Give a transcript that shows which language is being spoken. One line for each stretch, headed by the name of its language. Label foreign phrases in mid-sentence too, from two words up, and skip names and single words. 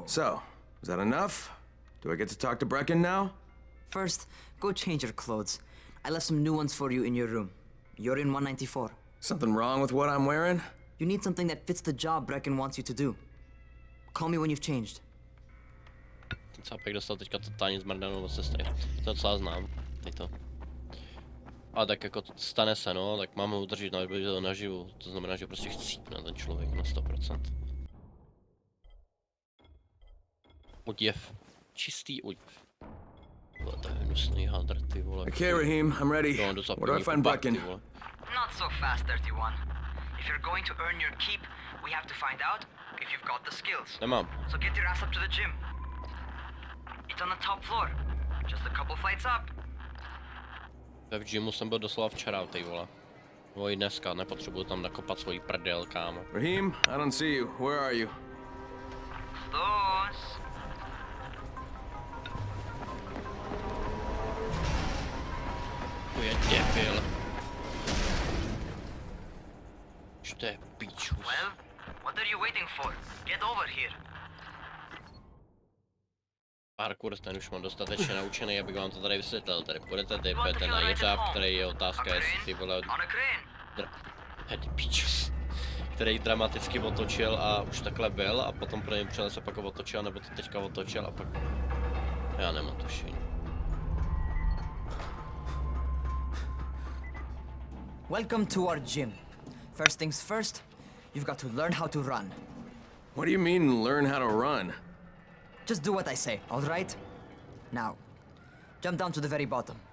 English: is that enough? Do I get to talk to Brecken now? first, go change your clothes. I left some new ones for you in your room. You're in 194. Something wrong with what I'm wearing? You need something that fits the job Brecken wants you to do. Call me when you've changed.
Czech: Ten cápek dostal teďka totálně zmrdanou od sestry. To docela znám. Teď to. A tak jako stane se, no, tak mám ho udržet naživu. To znamená, že prostě chcípne ten člověk na 100%. Oděv. Čistý oděv. To je hnusný hadr, ty vole.
English: Okay, Rahim, I'm ready. Where do I find Brecken? Not so fast, 31. If you're going to earn your keep, we have to find out if you've got the skills.
Czech: Nemám.
English: So get your ass up to the gym. It's on the top floor. Just a couple flights up.
Czech: V gymu jsem byl doslova včera, ty vole. No i dneska, nepotřebuju tam nakopat svojí prdel, kámo.
English: Rahim, I don't see you. Where are you? Close.
Czech: To je debil. To je píčus.
English: Well, what are you waiting for? Get over here.
Czech: Parkour ten už mám dostatečně naučený, abych vám to tady vysvětlil. Tady budete typet ten jeřáb, který je otázka, jestli ty vole... Hej, píčus. Který dramaticky otočil a už takhle byl a potom pro něj přijel se pak otočil, nebo to teďka otočil a pak... Já nemám tušení.
English: Welcome to our gym. First things first, you've got to learn how to run. What do you mean, learn how to run? Just do what I say, all right? Now, jump down to the very bottom.